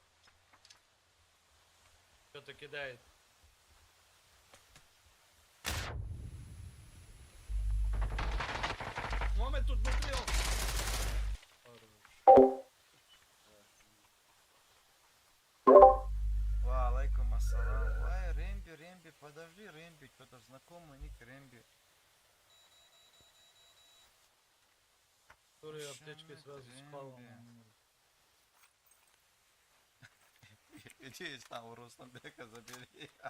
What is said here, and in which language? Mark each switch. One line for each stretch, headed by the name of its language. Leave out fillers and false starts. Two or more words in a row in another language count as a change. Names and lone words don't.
Russian: Кто-то кидает. Мухаммед тут внутри.
Arabic: وعليكم السلام.
Russian: Ой, Рэмби, подожди, Рэмби, кто-то знакомый ник Рэмби. Который аптечкой сразу спал. Иди там у Русланбека забери.